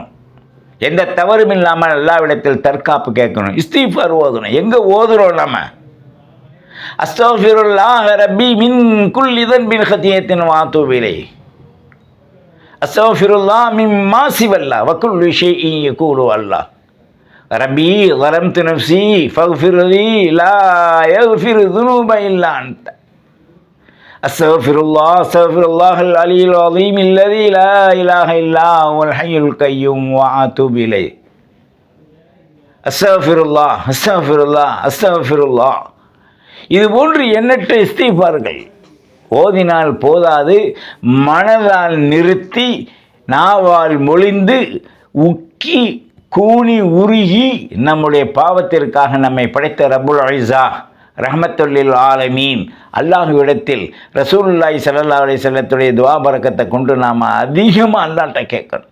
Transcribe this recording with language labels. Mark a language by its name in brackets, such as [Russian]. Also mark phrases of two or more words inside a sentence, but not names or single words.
[Tamil] எந்த தவறும் இல்லாமல் அல்லாஹ்விடத்தில் தற்காப்பு கேட்கணும், இஸ்திக்ஃபார் ஓதணும். எங்கே ஓதுறோம் நம்ம? [Arabic] أستغفر الله ربي من كل ذنب أذنبته وأتوب إليه أستغفر الله مما سوى الله وكل شيء يقول الله ربي ظلمت نفسي فاغفر لي لا يغفر الذنوب إلا أنت أستغفر الله العلي العظيم الذي لا إله إلا هو الحي القيوم وأتوب إليه. أستغفر الله. [Tamil] இது போன்று எண்ணற்ற இஸ்திக்ஃபார்கள் ஓதினால் போதாது, மனதால் நிறுத்தி நாவால் மொழிந்து உக்கி கூனி உருகி நம்முடைய பாவத்திற்காக நம்மை படைத்த [Arabic] رب العزة رحمة للعالمين [Tamil] அல்லாஹ்விடத்தில் [Arabic] رسول الله صلى الله عليه [Tamil] வஸல்லத்துடைய துஆ பரக்கத்தை கொண்டு நாம் அதிகமாக அல்லாஹ்ட்ட கேட்கணும்.